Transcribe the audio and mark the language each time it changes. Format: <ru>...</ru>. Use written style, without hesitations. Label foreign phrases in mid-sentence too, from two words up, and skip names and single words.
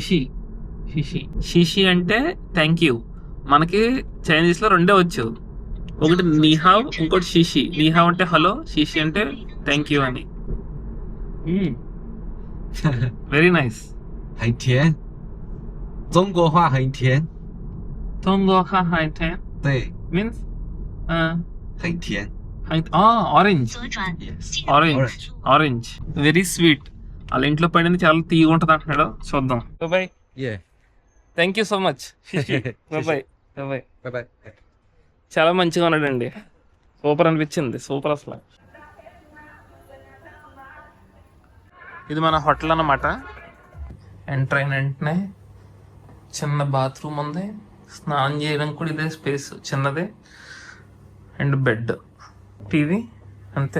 <te>షిషి అంటే</te> <en>thank you.</en> <te>మనకి చైనీస్లో 2 వచ్చు. ఒకటి నీహావ్, ఇంకోటి షీషి. నీహావ్ అంటే హలో, షీషి అంటే</te> <en>thank you</en> <te>అని.</te> <en>very nice.</en> <zh>很甜，中国话很甜， తొంగో హై టే 对，</zh> <en>మీన్స్</en> <zh>很甜。</zh> <en>ఆరెంజ్. Yes. orange orange very sweet.</en> <te>వాళ్ళ ఇంట్లో పడింది చాలా తీయగా ఉంటుంది అంటున్నాడు. చూద్దాం. బాయ్.</te> <en>Yeah. thank you so much. bye bye. Bye bye.</en> <te>చాలా మంచిగా ఉన్నాడండి. సూపర్ అనిపించింది. సూపర్ అసలు. ఇది మన హోటల్ అన్నమాట. ఎంటర్ అయిన వెంటనే చిన్న బాత్రూమ్ ఉంది. స్నానం చేయడానికి కూడా ఇదే స్పేస్ చిన్నదే. అండ్ బెడ్, టీవీ, అంతే.</te>